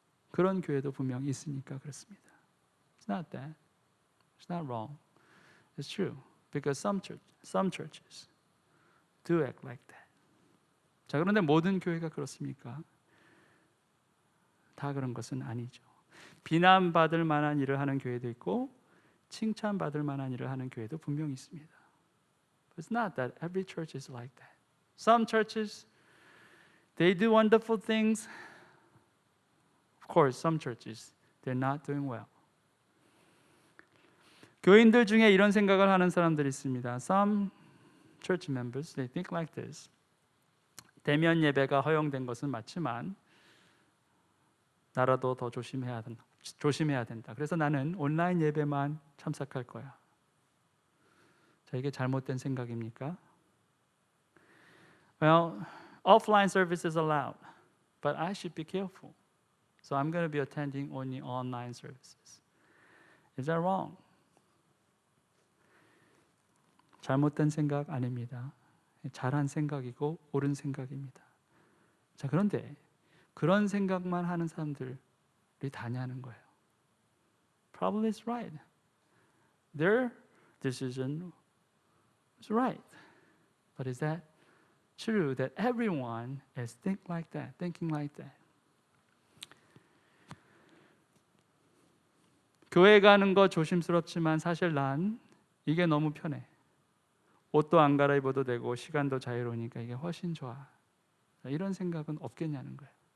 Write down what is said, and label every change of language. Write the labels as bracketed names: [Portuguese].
[Korean] 그런 교회도 분명히 있으니까 그렇습니다. [English] It's not that. It's not wrong. It's true. Because some churches do act like that. [Korean] 자, 그런데 모든 교회가 그렇습니까? 다 그런 것은 아니죠. 비난받을 만한 일을 하는 교회도 있고 칭찬받을 만한 일을 하는 교회도 분명히 있습니다. [English] But it's not that every church is like that. Some churches, they do wonderful things. Of course, some churches, they're not doing well. [Korean] 교인들 중에 이런 생각을 하는 사람들이 있습니다. [English] Some church members, they think like this. [Korean] 대면 예배가 허용된 것은 맞지만 나라도 더 조심해야 된다. 그래서 나는 온라인 예배만 참석할 거야. 자, 이게 잘못된 생각입니까? [English] Well, offline service is allowed, but I should be careful. So I'm going to be attending only online services. Is that wrong? [Korean] 잘못된 생각 아닙니다. 잘한 생각이고 옳은 생각입니다. 자, 그런데 그런 생각만 하는 사람들이 다냐는 거예요. [English] Probably is right. Their decision is right. But is that true that everyone is thinking like that? [Korean] 교회 가는 거 조심스럽지만 사실 난 이게 너무 편해. 옷도 안 갈아입어도 되고 시간도 자유로우니까 이게 훨씬 좋아. 이런 생각은 없겠냐는 거예요.